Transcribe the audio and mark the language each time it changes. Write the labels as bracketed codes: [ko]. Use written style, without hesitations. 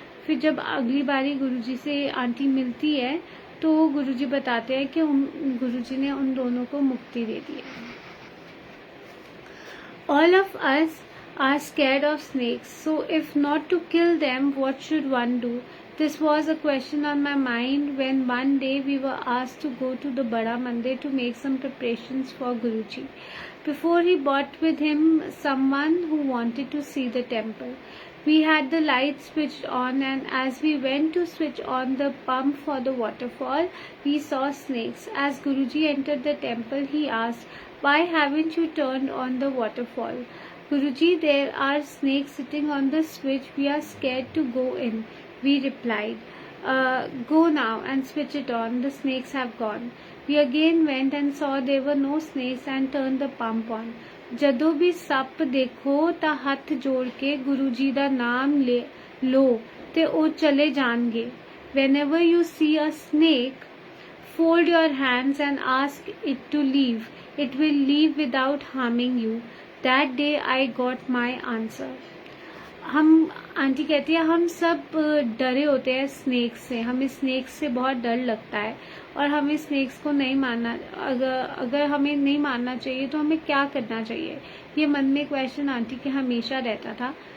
[hi] फिर जब अगली बारी गुरुजी से आंटी मिलती है तो गुरुजी बताते हैं कि गुरुजी ने उन दोनों को मुक्ति दे दी है. [en] All of us are scared of snakes, so if not to kill them, what should one do? This was a question on my mind when one day we were asked to go to the Bada Mandir to make some preparations for Guruji. Before he brought with him someone who wanted to see the temple. We had the lights switched on, and as we went to switch on the pump for the waterfall, we saw snakes. As Guruji entered the temple, he asked, "Why haven't you turned on the waterfall?" "Guruji, there are snakes sitting on the switch. We are scared to go in," we replied. Go now and switch it on. The snakes have gone." We again went and saw there were no snakes and turned the pump on. [pa] ਜਦੋਂ ਵੀ ਸੱਪ ਦੇਖੋ ਤਾਂ ਹੱਥ ਜੋੜ ਕੇ ਗੁਰੂ ਜੀ ਦਾ ਨਾਮ ਲੋ ਤੇ ਉਹ ਚਲੇ ਜਾਣਗੇ. [en] Whenever you see a snake, fold your hands and ask it to leave. It will leave without harming you. That day I got my answer. [hi] Aunty कहती है हम सब डरे होते हैं स्नेक्स से, हमें स्नेक्स से बहुत डर लगता है और हमें स्नेक्स को नहीं मानना, अगर हमें नहीं मानना चाहिए तो हमें क्या करना चाहिए, ये मन में क्वेश्चन आंटी के हमेशा रहता था.